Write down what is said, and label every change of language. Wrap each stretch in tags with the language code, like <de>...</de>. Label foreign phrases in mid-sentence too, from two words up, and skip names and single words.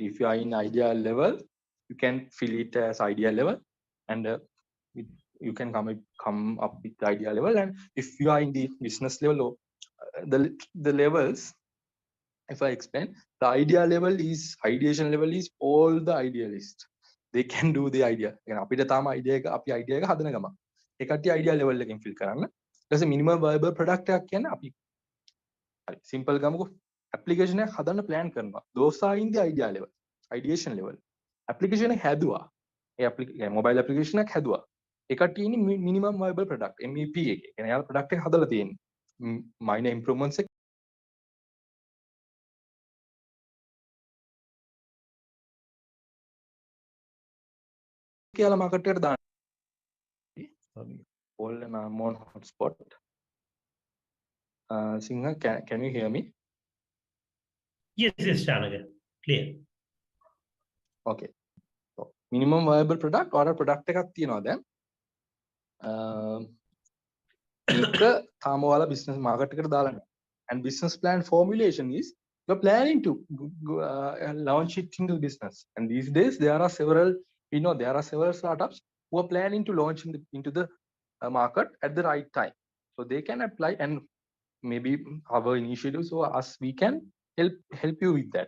<en>If you are in idea level, you can fill it as idea level, and you can come up with the idea level. And if you are in the business level, or the levels, if I explain, the idea level is ideation level is all the idealists. They can do the idea.</en> <si>අපිට තාම idea එක හදන ගම. ඒ කට්ටිය idea level එකෙන් fill කරන්න. ඊට පස්සේ</si> <en>minimum viable product</en> <si>එකක් කියන්නේ අපි simple ගමුකෝ application එකක් හදන්න plan කරනවා.</si> <en>Those are in the idea level, ideation level.</en> <si>Application එක හැදුවා. ඒ</si> <en>mobile application</en> <si>එකක් හැදුවා. ඒ කට්ටිය ඉන්නේ</si> <en>minimum viable product MEP</en> <si>එකේ. කියන්නේ යාලා product එක හදලා තියෙන්නේ.</si> <en>Minor improvements</en> <si>කියලා market එකට දාන්න.</si> <en>All I'm on hotspot. Singha, can you hear me? Yes, Chanaka. Clear. Okay. So minimum viable product or a product</en> <si>එකක් තියෙනවා දැන්. ඒක තාම ඔයාලා</si> <en>business market</en> <si>එකට දාලා නැහැ.</si> <en>And business plan formulation is you're planning to launch it into the business. And these days there are several startups who are planning to launch into the market at the right time. So they can apply, and maybe our initiatives or us, we can help you with that.</en>